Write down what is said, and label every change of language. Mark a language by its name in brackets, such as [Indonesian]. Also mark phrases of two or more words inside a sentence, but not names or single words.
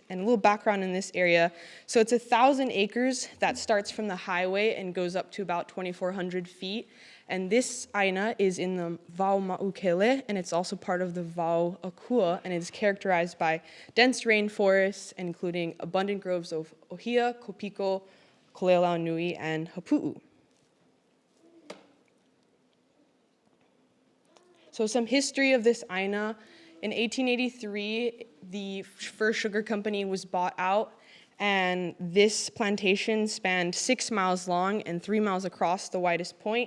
[English] And a little background in this area. So it's 1,000 acres that starts from the highway and goes up to about 2,400 feet. And this aina is in the Vau Ma'ukele, and it's also part of the Vau Akua, and it is characterized by dense rainforests, including abundant groves of ohia, kopiko, koleolau nui, and hapu'u. So some history of this aina. In 1883, the first sugar company was bought out, and this plantation spanned 6 miles long and 3 miles across, the widest point.